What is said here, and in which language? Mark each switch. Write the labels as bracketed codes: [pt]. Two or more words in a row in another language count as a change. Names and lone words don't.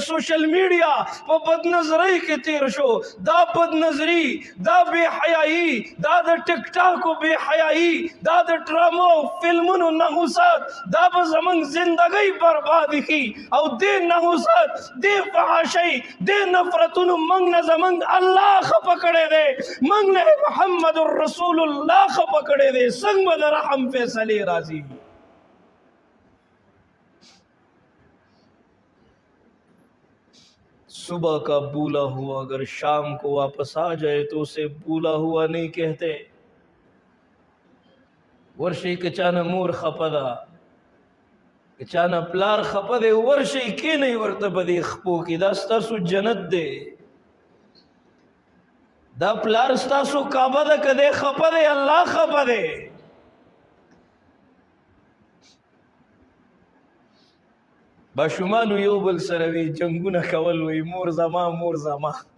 [ps] سوشل میډیا په بدنظرۍ کې تیر شو دا بدنظري دا بے حیايي دا د ټیک ټاکو بے حیايي دا د ډرامو فلمونو نحوست دا به زمونږ زندګۍ برباد کړي او دې نحوست دې فحاشۍ دې نفرتونو موږ نه زمونږ الله خفه کړی دی موږ نه محمد رسول الله خفه کړی دی څنګه به د رحم فیصلې راځي [ur] صبح کا بولا ہوا اگر شام کو واپس آ جائے تو اسے بولا ہوا نہیں کہتے [ps] ورشي که چانه مور خفه ده که چانه پلار خفه دی ورشئ کښېنئ ورته په دې خپو کې دا ستاسو جنت دی دا پلار ستاسو کعبه ده که دی خفه دی الله خفه دی ماشومانو یو بل سره وي جنګونه کول وي مور زما مور زما